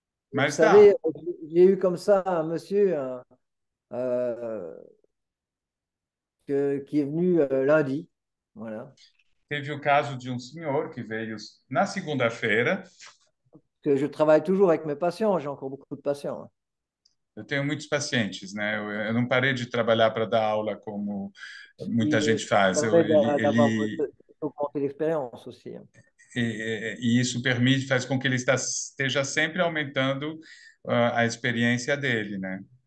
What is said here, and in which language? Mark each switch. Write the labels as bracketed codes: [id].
[fr] Vous [pt] Mas [fr] savez, [pt] dá. [fr] j'ai eu comme ça un monsieur euh, qui est venu lundi. Voilà. [pt] Teve o caso de um senhor que veio na segunda-feira. [fr] Que je travaille toujours avec mes patients, j'ai encore beaucoup de patients. [pt] Eu tenho muitos pacientes, né? Eu não parei de trabalhar para dar aula como muita [fr] Puis, [pt] gente faz. [fr] ça permet d'avoir augmenté l'expérience aussi. [pt] E isso permite, faz com que ele esteja sempre aumentando a experiência dele, né?